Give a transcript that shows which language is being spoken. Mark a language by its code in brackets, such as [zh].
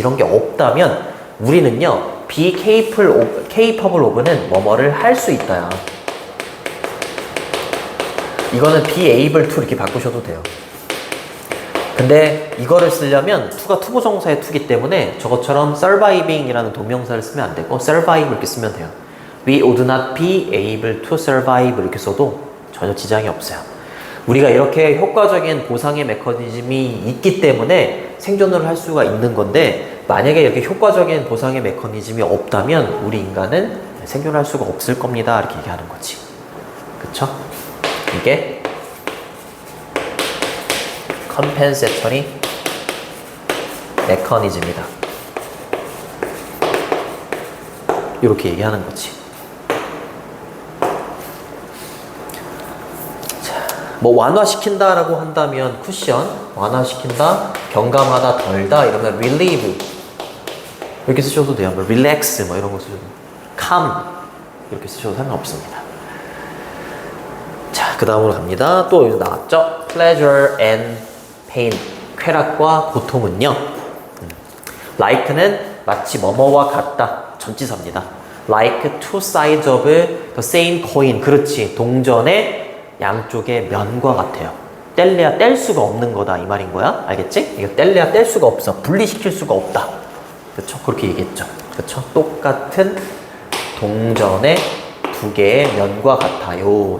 [ko] 이런 게 없다면 우리는요, be capable of는 뭐뭐를 할 수 있다야. 이거는 be able to 이렇게 바꾸셔도 돼요. 근데 이거를 쓰려면 to가 투부정사의 to이기 때문에 저것처럼 surviving이라는 동명사를 쓰면 안 되고 survive 이렇게 쓰면 돼요. [en] We would not be able to survive [ko] 이렇게 써도 전혀 지장이 없어요. 우리가 이렇게 효과적인 보상의 메커니즘이 있기 때문에 생존을 할 수가 있는 건데, 만약에 이렇게 효과적인 보상의 메커니즘이 없다면 우리 인간은 생존할 수가 없을 겁니다. 이렇게 얘기하는 거지. 그쵸? 이게 compensatory 메커니즘이다. 이렇게 얘기하는 거지. 뭐 완화시킨다라고 한다면 쿠션, 완화시킨다, 경감하다, 덜다 이러면 relieve 이렇게 쓰셔도 돼요. 뭐 relax 뭐 이런 거 쓰셔도 calm 이렇게 쓰셔도 상관없습니다. 자, 그 다음으로 갑니다. 또 여기서 나왔죠? [en] pleasure and pain, [ko] 쾌락과 고통은요. like는 마치 뭐뭐와 같다, 전치사입니다. [en] like two sides of the same coin. [ko] 그렇지, 동전의 양쪽의 면과 같아요. 뗄래야 뗄 수가 없는 거다 이 말인 거야. 알겠지? 이거 뗄래야 뗄 수가 없어. 분리시킬 수가 없다. 그렇죠? 그렇게 얘기했죠. 그렇죠? 똑같은 동전의 두 개의 면과 같아요.